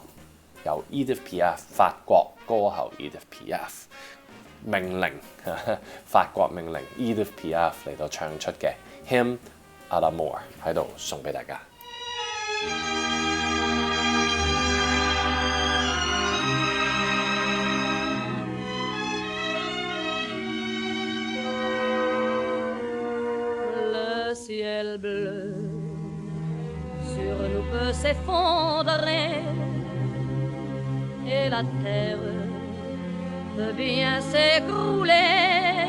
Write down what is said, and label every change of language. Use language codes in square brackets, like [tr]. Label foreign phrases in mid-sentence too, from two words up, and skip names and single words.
[yue] 由 Edith Piaf 法國歌后 Edith Piaf 命令法國命令 Edith Piaf 嚟到唱出嘅 Hymn à l'amour 喺度送俾大家。 [fr] Le ciel bleu sur nous peut s'effondrer et la terre peut bien s'écrouler.